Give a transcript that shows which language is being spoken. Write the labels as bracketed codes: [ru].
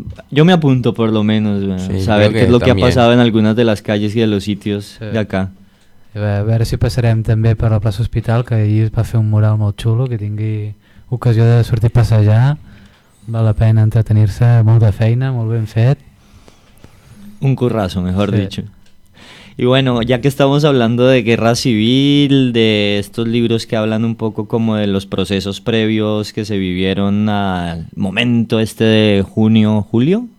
[es] Yo me apunto, por lo menos, sí, saber qué es lo que ha pasado en algunas de las calles y de los sitios, sí, de acá. [ca] A ver si passarem també per la plaça Hospital, que ahir es va fer un mural molt xulo, que tingui ocasió de sortir a passejar. Val la pena entretenir-se, molt de feina, molt ben fet. [es] Un currazo, mejor, sí, dicho. Y bueno, ya que estamos hablando de guerra civil, de estos libros que hablan un poco como de los procesos previos que se vivieron al momento este de junio, ¿julio?